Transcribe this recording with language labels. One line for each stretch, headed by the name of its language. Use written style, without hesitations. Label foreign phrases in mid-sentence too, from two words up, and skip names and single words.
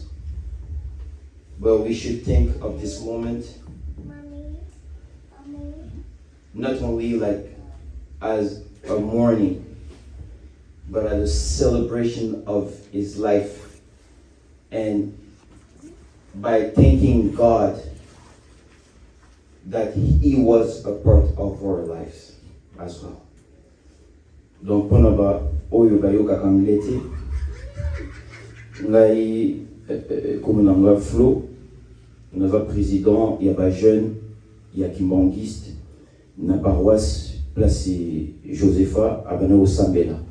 English: But we should think of this moment not only like as a mourning, but as a celebration of his life. And by thanking God that he was a part of our lives as well.
Lingala: Donc pona ba oyo bayoka kangleti ngai comme nanga Flo naza président ya ba jeune ya kimbangiste na paroisse place Josepha abana osambela.